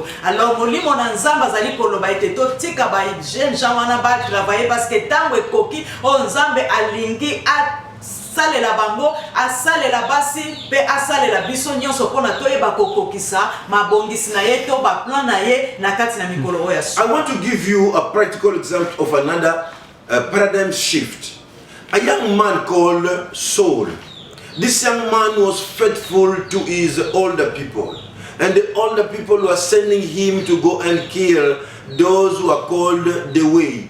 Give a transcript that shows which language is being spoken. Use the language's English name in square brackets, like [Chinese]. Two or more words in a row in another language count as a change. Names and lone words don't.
[Lingala] Alors molimo na Nzambe azali koloba ete totika ba [French] jeune gens [Lingala] wana ba travailler, [French] parce que [Lingala] tango ekoki o Nzambe alingi salela bango, asalela basi pe asalela biso nyonso pona toyeba kokokisa mabongisi na ye to ba plan na ye na kati na mikolo oya. [English] I want to give you a practical example of another paradigm shift. A young man called Saul. This young man was faithful to his older people, and the older people were sending him to go and kill those who are called the way.